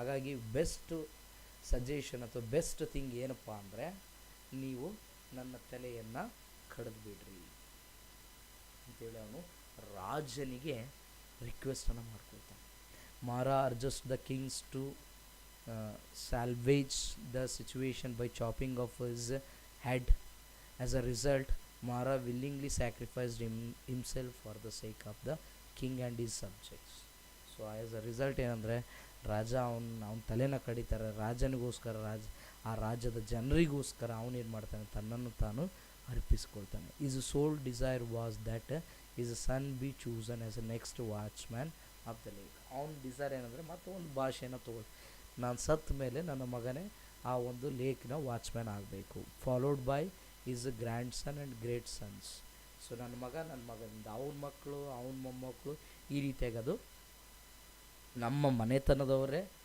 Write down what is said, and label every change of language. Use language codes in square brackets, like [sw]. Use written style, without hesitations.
[kn] ಹಾಗಾಗಿ best suggestion ಅಥವಾ best thing ಏನಪ್ಪ ಅಂದರೆ, ನೀವು ನನ್ನ ತಲೆಯನ್ನು ಕಡಿದ್ಬಿಡ್ರಿ ಅಂತೇಳಿ ಅವನು ರಾಜನಿಗೆ ರಿಕ್ವೆಸ್ಟನ್ನು ಮಾಡ್ಕೊಳ್ತಾನೆ. [en] Mara urged the kings to salvage the situation by chopping off his head. As a result, Mara willingly sacrificed himself for the sake of the king and his subjects. So as a result [kn] ಏನಂದರೆ, ರಾಜ ಅವನ ತಲೆನ ಕಡಿತಾರೆ ರಾಜನಿಗೋಸ್ಕರ, ಆ ರಾಜ್ಯದ ಜನರಿಗೋಸ್ಕರ ಅವನೇನು ಮಾಡ್ತಾನೆ, ತನ್ನನ್ನು ತಾನು ಅರ್ಪಿಸ್ಕೊಳ್ತಾನೆ. [en] His sole desire was that his son be chosen as the next watchman of the lake. [kn] ಅವನ ಡಿಸೈರ್ ಏನಂದರೆ, ಮತ್ತೆ ಒಂದು ಭಾಷೆಯನ್ನು ತಗೊಳ್ಳಿ, ನಾನು ಸತ್ತ ಮೇಲೆ ನನ್ನ ಮಗನೇ ಆ ಒಂದು ಲೇಕ್ನ ವಾಚ್ಮ್ಯಾನ್ ಆಗಬೇಕು. [en] Followed by his grandson and great sons. [kn] So ನನ್ನ ಮಗನಿಂದ ಅವನ ಮಕ್ಕಳು, ಅವನ ಮೊಮ್ಮಕ್ಕಳು, ಈ ರೀತಿಯಾಗಿ ಅದು ನಮ್ಮ ಮನೆತನದವರೇ